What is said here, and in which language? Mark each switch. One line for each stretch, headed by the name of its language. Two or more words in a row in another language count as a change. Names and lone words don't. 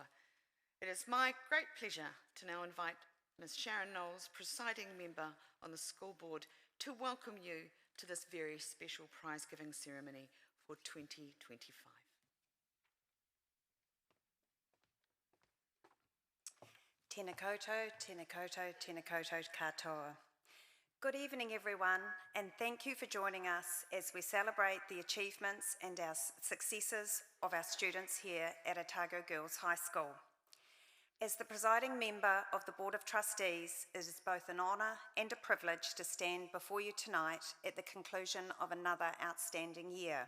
English: It is my great pleasure to now invite Ms. Sharon Knowles, presiding member on the school board, to welcome you to this very special prize-giving ceremony for 2025.
Māori: Tēnā koutou, tēnā koutou, tēnā koutou katoa.
English: Good evening, everyone, and thank you for joining us as we celebrate the achievements and our successes of our students here at Otago Girls High School. As the presiding member of the Board of Trustees, it is both an honour and a privilege to stand before you tonight at the conclusion of another outstanding year.